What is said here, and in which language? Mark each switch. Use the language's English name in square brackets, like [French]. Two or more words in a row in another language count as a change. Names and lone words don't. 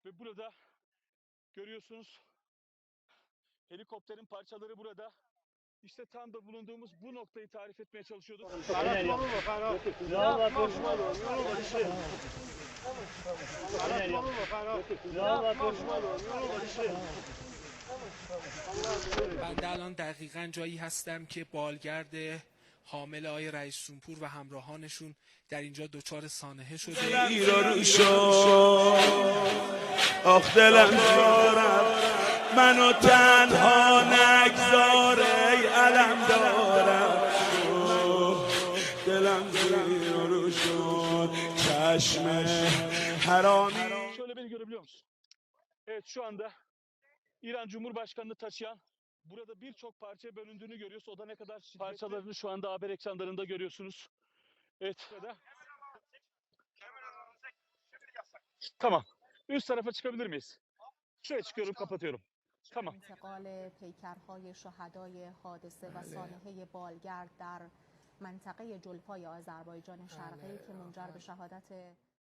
[Turkish] Ve burada görüyorsunuz helikopterin parçaları burada. İşte tam da bulunduğumuz bu noktayı tarif etmeye çalışıyorduk. [Persian] بنده الان دقیقاً جایی هستم که بالگرد حامل آقای رئیس جمهور و همراهانشون در اینجا دچار سانحه شده. آخ دلم دارم منو تنها نگذار ای علم دارم دلم زیر رو شد چشم حرامی. [Turkish] Şöyle beni görebiliyor musun? Evet, şu anda İran Cumhurbaşkanı'nı taşıyan burada birçok parçaya bölündüğünü görüyoruz. O da ne kadar parçalarını şu anda haber ekranlarında görüyorsunuz. Evet. Tamam. Üst tarafa çıkabilir miyiz? Şuraya çıkıyorum, kapatıyorum. Tamam. [Persian] انتقال پیکرهای شهدای حادثه و سانحه بالگرد در منطقه جلفای آذربایجان شرقی که منجر به شهادت